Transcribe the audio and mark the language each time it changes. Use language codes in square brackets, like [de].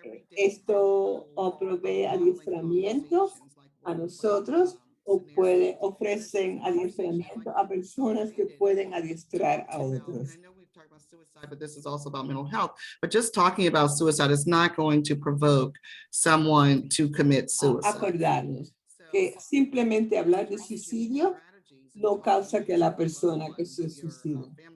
[es] Esto provee adiestramiento a nosotros o ofrecen adiestramiento a personas que pueden adiestrar a otros. [en] But this is also about mental health. But just talking about suicide is not going to provoke someone to commit suicide. [es] Acordarnos que simplemente hablar de suicidio no causa que la persona que se suicide.